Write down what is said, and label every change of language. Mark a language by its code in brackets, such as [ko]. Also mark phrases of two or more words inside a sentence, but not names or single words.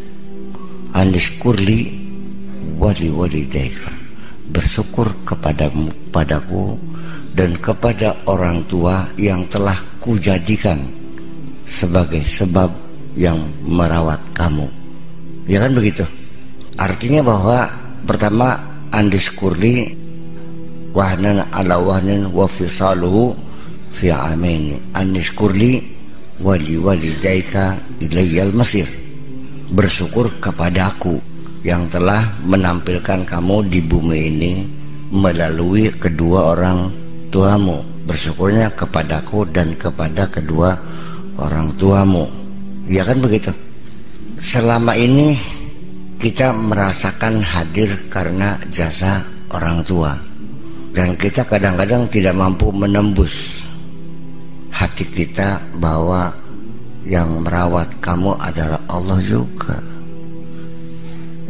[ar] أن اشكر لي ولوالديك, [id] bersyukur padaku dan kepada orang tua yang telah kujadikan sebagai sebab yang merawat kamu. Ya kan begitu. Artinya bahwa pertama [ar] أن اشكر لي وهنا على وهن وفصاله في عامين. أن اشكر لي ولوالديك إلي المصير, [id] bersyukur kepadaku yang telah menampilkan kamu di bumi ini melalui kedua orang tuamu. Bersyukurnya kepadaku dan kepada kedua orang tuamu. Ya kan begitu. Selama ini kita merasakan hadir karena jasa orang tua, dan kita kadang-kadang tidak mampu menembus hati kita bahwa yang merawat kamu adalah Allah juga.